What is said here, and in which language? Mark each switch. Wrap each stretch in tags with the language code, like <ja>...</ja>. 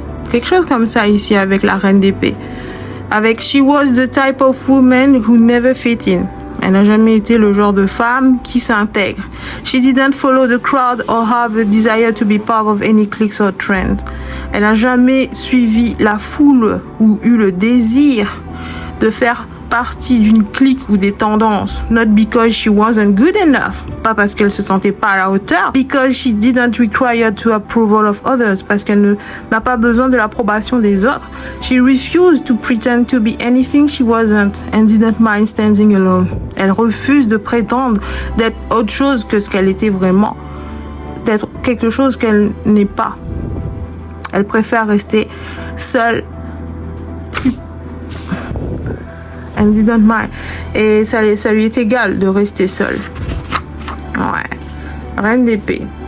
<fr>Quelque chose comme ça ici avec la reine d'épée. Avec</fr> <en>She was the type of woman who never fit in.</en> <fr>Elle n'a jamais été le genre de femme qui s'intègre.</fr> <en>She didn't follow the crowd or have a desire to be part of any cliques or trends.</en> <fr>Elle n'a jamais suivi la foule ou eu le désir de faire partie d'une clique ou des tendances.</fr> <en>Not because she wasn't good enough.</en> <fr>Pas parce qu'elle se sentait pas à la hauteur.</fr> <en>Because she didn't require the approval of others.</en> <fr>Parce qu'elle n'a pas besoin de l'approbation des autres.</fr> <en>She refused to pretend to be anything she wasn't and didn't mind standing alone.</en> <fr>Elle refuse de prétendre d'être autre chose que ce qu'elle était vraiment. D'être quelque chose qu'elle n'est pas. Elle préfère rester seule.</fr> <en>And didn't mind.</en> <fr>Et ça lui est égal de rester seule. Ouais. Reine d'épée.</fr>